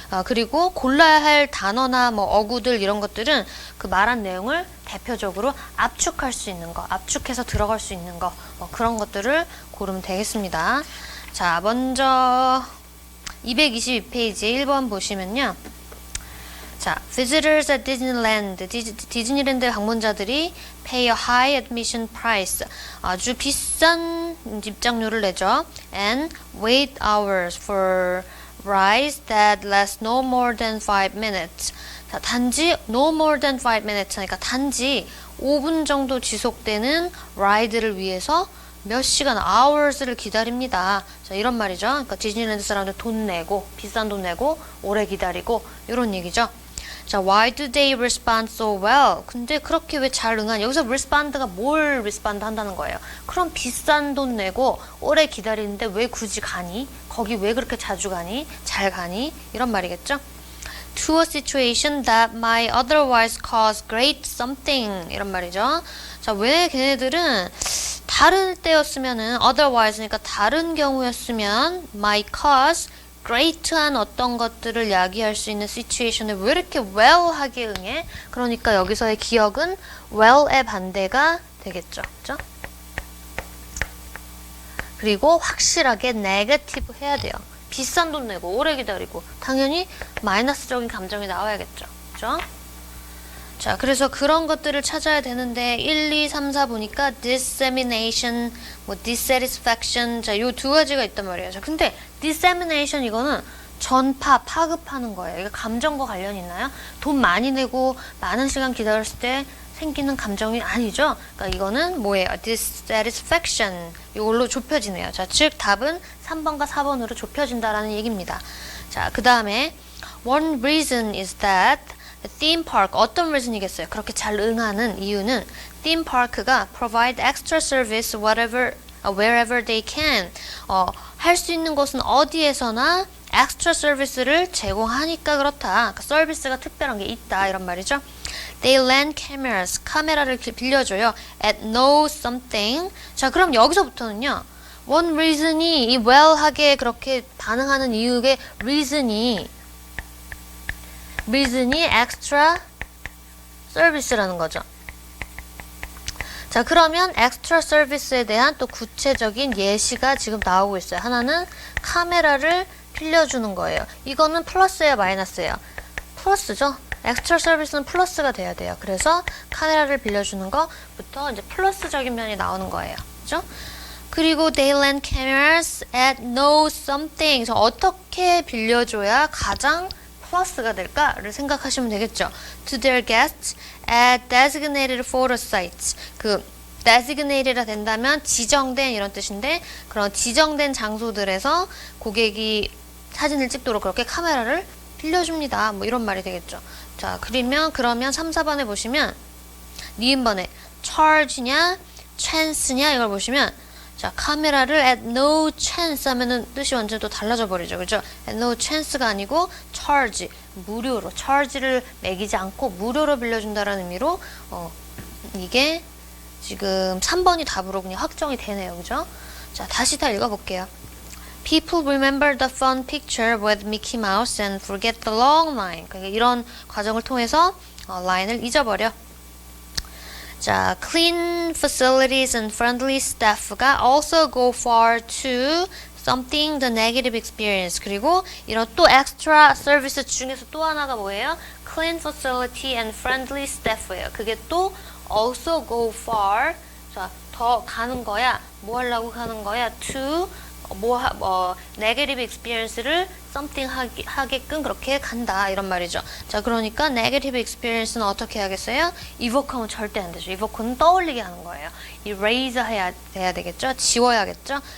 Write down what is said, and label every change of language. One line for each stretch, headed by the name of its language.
Korean: 그리고 골라야 할 단어나 뭐 어구들 이런 것들은 그 말한 내용을 대표적으로 압축할 수 있는 거, 압축해서 들어갈 수 있는 거, 그런 것들을 고르면 되겠습니다. 자, 먼저 222페이지 1번 보시면요.
English: 자, visitors at Disneyland,
Korean: 디즈니랜드 방문자들이
English: pay a high admission price,
Korean: 아주 비싼 입장료를 내죠.
English: and wait hours for rides that last no more than 5 minutes.
Korean: 자, 단지
English: no more than 5 minutes,
Korean: 그러니까 단지 5분 정도 지속되는 라이드를 위해서 몇 시간, hours를 기다립니다. 자, 이런 말이죠. 그러니까 디즈니랜드 사람들 돈 내고, 비싼 돈 내고, 오래 기다리고, 이런 얘기죠.
English: 자, why do they respond so well?
Korean: 근데 그렇게 왜 잘 응하냐? 여기서 respond가 뭘 respond 한다는 거예요? 그럼 비싼 돈 내고, 오래 기다리는데 왜 굳이 가니? 거기 왜 그렇게 자주 가니? 잘 가니? 이런 말이겠죠?
English: To a situation that might otherwise cause great something.
Korean: 이런 말이죠. 자, 왜 걔네들은 다른 때였으면은 otherwise니까 다른 경우였으면
English: might cause great
Korean: 한 어떤 것들을 야기할 수 있는 situation에 왜 이렇게 well하게 응해? 그러니까 여기서의 기억은 well의 반대가 되겠죠. 그죠? 그리고 확실하게 negative 해야 돼요. 비싼 돈 내고 오래 기다리고 당연히 마이너스적인 감정이 나와야겠죠. 그죠? 자, 그래서 그런 것들을 찾아야 되는데 1, 2, 3, 4 보니까 dissemination, 뭐 dissatisfaction, 자, 요 두 가지가 있단 말이에요. 자, 근데 dissemination 이거는 전파, 파급하는 거예요. 이거 감정과 관련이 있나요? 돈 많이 내고 많은 시간 기다렸을 때 생기는 감정이 아니죠. 그러니까 이거는 뭐예요? dissatisfaction. 이걸로 좁혀지네요. 자, 즉 답은 3번과 4번으로 좁혀진다라는 얘기입니다. 자, 그 다음에
English: one reason is that theme park,
Korean: 어떤 reason이겠어요? 그렇게 잘 응하는 이유는
English: theme park가 provide extra service wherever they can.
Korean: 할 수 있는 곳은 어디에서나 extra service를 제공하니까 그렇다. 그러니까 서비스가 특별한 게 있다 이런 말이죠.
English: They lend cameras,
Korean: 카메라를 빌려줘요.
English: at no something.
Korean: 자, 그럼 여기서부터는요. one reason이 이 well하게 그렇게 반응하는 이유의 reason이 extra service라는 거죠. 자, 그러면 extra service에 대한 또 구체적인 예시가 지금 나오고 있어요. 하나는 카메라를 빌려주는 거예요. 이거는 플러스예요, 마이너스예요? 플러스죠. extra service는 플러스가 돼야 돼요. 그래서 카메라를 빌려주는 것부터 이제 플러스적인 면이 나오는 거예요. 그죠? 그리고
English: they lend cameras at no something.
Korean: 그래서 어떻게 빌려줘야 가장 플러스가 될까를 생각하시면 되겠죠.
English: To their guests at designated photo sites.
Korean: 그 designated가 된다면 지정된 이런 뜻인데, 그런 지정된 장소들에서 고객이 사진을 찍도록 그렇게 카메라를 빌려줍니다. 뭐 이런 말이 되겠죠. 자, 그러면 3, 4번에 보시면 니은번에 charge냐 chance냐 이걸 보시면, 자, 카메라를
English: at no chance
Korean: 하면은 뜻이 완전 또 달라져 버리죠. 그죠?
English: at no chance
Korean: 가 아니고 charge, 무료로, charge를 매기지 않고 무료로 빌려준다라는 의미로 이게 지금 3번이 답으로 그냥 확정이 되네요. 그죠? 자, 다시 다 읽어볼게요.
English: People remember the fun picture with Mickey Mouse and forget the long line.
Korean: 그러니까 이런 과정을 통해서 라인을 잊어버려.
English: 자, clean facilities and friendly staff가 also go far to something the negative experience.
Korean: 그리고 이런 또 extra service 중에서 또 하나가 뭐예요?
English: clean facility and friendly staff예요.
Korean: 그게 또
English: also go far.
Korean: 자, 더 가는 거야. 뭐 하려고 하는 거야?
English: to negative experience
Korean: 를 something 하게끔 그렇게 간다 이런 말이죠. 자, 그러니까 negative experience는 어떻게 해야겠어요? evoke하면 절대 안 되죠. evoke는 떠올리게 하는 거예요. erase 해야 되겠죠? 지워야겠죠?